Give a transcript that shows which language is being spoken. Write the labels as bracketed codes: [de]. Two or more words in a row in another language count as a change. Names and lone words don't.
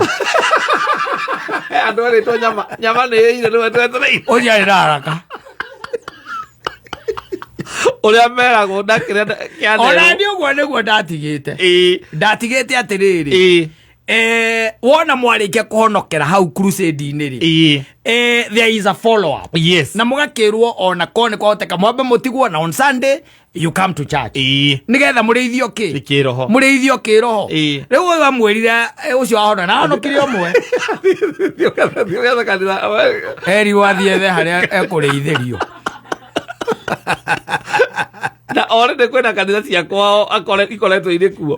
[ki] andũ arĩtwo nyama nĩ ĩire nĩwe twetereire ũcio arĩ na haraka ũrĩa meragwo ndakĩrĩa kĩanerwo ona nĩ ũguo nĩguo ndatigĩte atĩrĩrĩ wona mwarĩkia kũhonokera hau crusade-inĩ [en] there is a follow up [ki] na mũgakĩrwo ona korwo nĩ kwahoteka mwambe mũtigwo na [en] on Sunday you come to church [ki] nĩgetha mũrĩithio mũrĩithio kĩroho rĩu ũyũ amwĩrire ũcio wahona na ahonokire ũmwe eri wathiethe harĩa ekũrĩithĩrio na already kwĩna kanitha ciakwa ikoretwo irĩ kuo